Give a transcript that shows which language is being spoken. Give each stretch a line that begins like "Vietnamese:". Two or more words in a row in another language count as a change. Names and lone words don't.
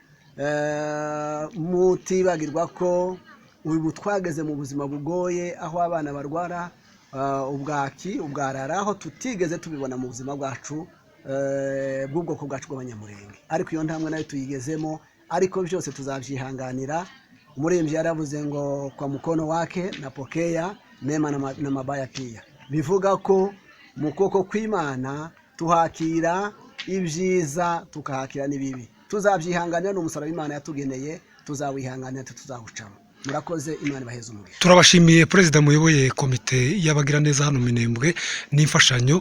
Kinyarwanda: Mutibagirwa ko ubu twageze mu buzima bugoye aho abana barwara ubwaki ubwarara, aho tutigeze tubibona mu buzima bwacu bw'ubwoko bwacu bw'abanyamurenge, ariko iyo ntamwe nayo tuyigezemo, ariko byose tuzabyihanganira. Umuririmbyi yaravuze ngo
Swahili: kwa mukono wake napokea mema na mabaya pia,
Kinyarwanda: bivuga ko mu kuboko kw'Imana tuhakira ibyiza tukahakira n'ibibi. Tuzabyihanganira n'umusaraba Imana yatugeneye, tuzawihanganira tuzawucamo. Murakoze, Imana baheze umugisha. Turabashimiye president muyoboye komite y'abagira neza hano Minembwe n'imfashanyo.